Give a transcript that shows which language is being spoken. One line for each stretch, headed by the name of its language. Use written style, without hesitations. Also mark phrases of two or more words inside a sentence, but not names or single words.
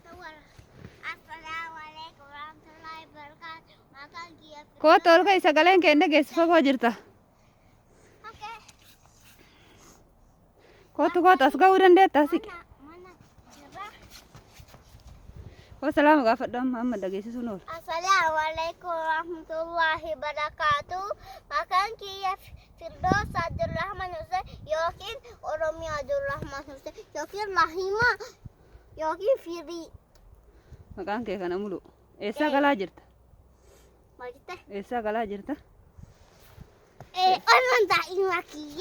Oromo: Kootu ol ka'i sagaleen keenya geessu fagoo jirta. Kootu as ga'uu dandeetta siqi. Wassalamu gaafadhu amma dhageessisuun oolu.
Arabic: السلام عليكم ورحمة الله وبركاته.
Oromo: Maqaan kiyya Firdoosa Abdurrahman Hussein yookiin Oromiyaa Abdurrahman Hussein yookiin Rahima yookiin Firii. Maqaan kee kana mulu. Eessaa galaa jirta? Maal jette? Eessaa galaa jirta? Oolmaa daa'ima kiyya.